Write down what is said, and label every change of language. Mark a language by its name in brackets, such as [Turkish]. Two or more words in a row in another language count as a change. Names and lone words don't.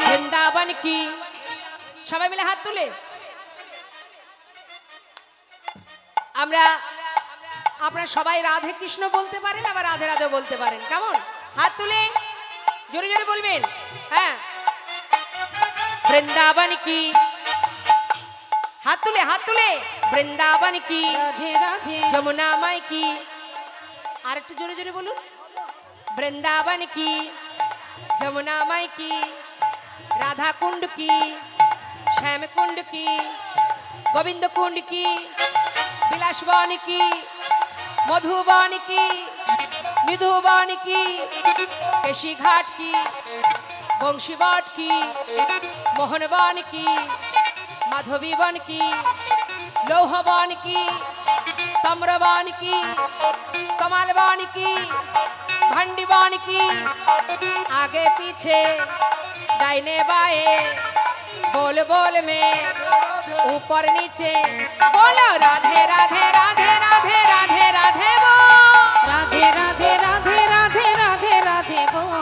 [Bangla] বৃন্দাবন কি সবাই মিলে হাত তুলে আমরা আপনারা সবাই রাধে কৃষ্ণ বলতে পারেন আবার রাধে রাধে বলতে পারেন কেমন হাত তুলে জোরে জোরে বলবেন হ্যাঁ বৃন্দাবন কি হাত তুলে বৃন্দাবন কি রাধে রাধে যমুনা মাই কি আর একটু জোরে জোরে বলুন বৃন্দাবন কি যমুনা মাই কি [Hindi] রাধা কুंड की श्याम कुंड की गोविंद कुंड की बिलासवन की मधुबन की निधुबन की केशी घाट की बंशीवाट की मोहनवन की माधवीवन की लौहवन की तम्रवन की कमलवन की भंडीवन की आगे पीछे दाहिने बाएं बोल बोल में ऊपर नीचे बोलो राधे राधे राधे राधे राधे राधे बोल राधे राधे राधे राधे राधे राधे बोल